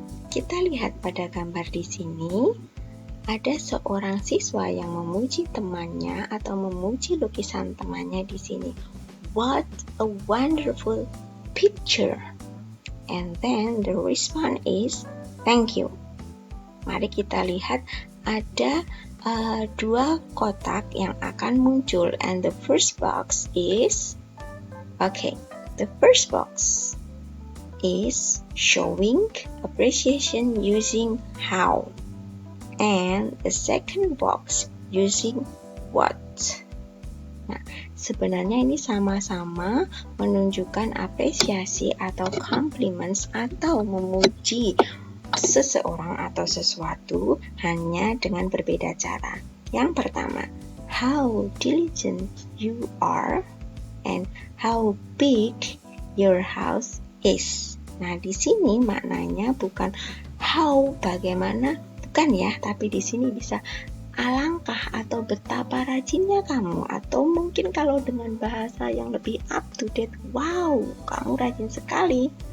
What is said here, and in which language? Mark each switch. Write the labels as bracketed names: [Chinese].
[Indonesian] Kita lihat pada gambar di sini, ada seorang siswa yang memuji temannya atau memuji lukisan temannya di sini. [English] What a wonderful picture. And then the response is, thank you. [Indonesian] Mari kita lihat ada dua kotak yang akan muncul. [English] And the first box is, the first box is showing appreciation using how, and the second box using what. [Indonesian] Nah, sebenarnya ini sama-sama menunjukkan apresiasi atau compliments atau memuji seseorang atau sesuatu hanya dengan berbeda cara. Yang pertama, [English] how diligent you are and how big your house is. [Indonesian] Nah, di sini maknanya bukan how bagaimana, bukan ya, tapi di sini bisa alangkah atau betapa rajinnya kamu, atau mungkin kalau dengan bahasa yang lebih up to date, wow, kamu rajin sekali.